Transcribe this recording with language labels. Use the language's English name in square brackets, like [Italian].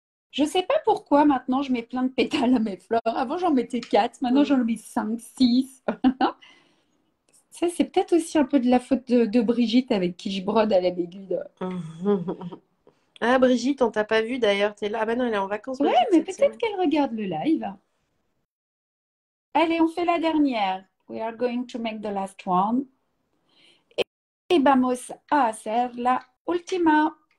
[French] Je ne sais pas pourquoi maintenant je mets plein de pétales à mes fleurs. Avant j'en mettais 4, maintenant j'en mets 5, 6. Ça, c'est peut-être aussi un peu de la faute de Brigitte avec qui je brode à la aiguille. Ah, Brigitte, on t'a pas vu d'ailleurs. T'es là. Ah, bah non, elle est en vacances, Ouais, Brigitte, mais cette peut-être semaine. qu'elle regarde le live. Allez, on fait la dernière. [English] We are going to make the last one. [Spanish] Et vamos a hacer la última.